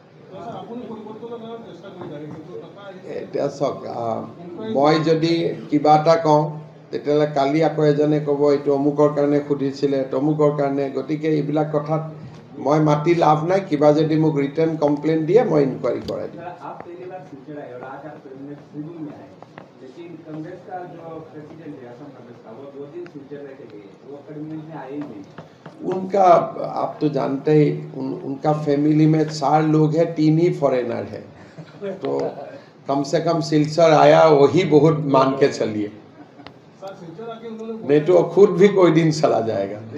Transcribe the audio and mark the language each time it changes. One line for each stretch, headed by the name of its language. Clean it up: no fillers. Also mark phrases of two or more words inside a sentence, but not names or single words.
Assamese: এতিয়া চাওক, মই যদি কিবা এটা কওঁ তেতিয়াহ'লে কালি আকৌ এজনে ক'ব এইটো অমুকৰ কাৰণে সুধিছিলে, তমুকৰ কাৰণে। গতিকে এইবিলাক কথাত মই মাতি লাভ নাই। কিবা যদি মোক
English: written complaint
Assamese: দিয়ে মই ইনকুৱাৰী কৰাই দিম।
Hindi: उनका आप तो जानते ही उनका फैमिली में 4 लोग हैं, 3 ही फॉरेनर है, तो कम से कम सिलचर आया वही बहुत मान के चलिए, नहीं तो खुद भी कोई दिन चला जाएगा।